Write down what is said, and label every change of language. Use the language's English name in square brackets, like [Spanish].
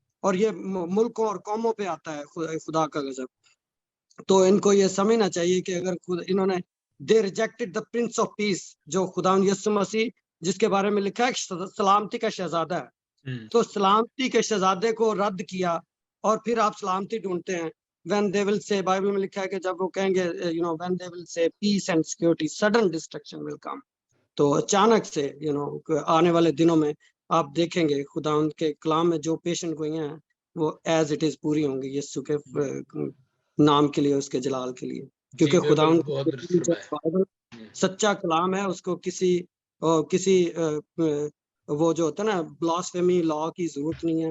[Hindi] और ये मुल्कों और कौमों पे आता है खुदा का गजब। तो इनको ये समझना चाहिए कि अगर इन्होंने, [English] they rejected the prince of peace, [Hindi] जो खुदा यीशु मसीह, जिसके बारे में लिखा है सलामती का शहजादा है, तो सलामती के शहजादे को रद्द किया, और फिर आप सलामती ढूंढते हैं। [English] when they will say, [Hindi] Bible में लिखा है कि जब वो कहेंगे, [English] when they will say peace and security, sudden destruction will come। [Hindi] तो अचानक से, आने वाले दिनों में आप देखेंगे खुदा उनके कलाम में जो पेशन गोइयां हैं, वो [English] as it is [Hindi] पूरी होंगी यीशु के नाम के लिए, उसके जलाल के लिए। क्योंकि खुदा बहुत दुरुस्त फरमाया। सच्चा कलाम है, उसको किसी वो जो होता है ना, ब्लास्फेमी लॉ की जरूरत नहीं है।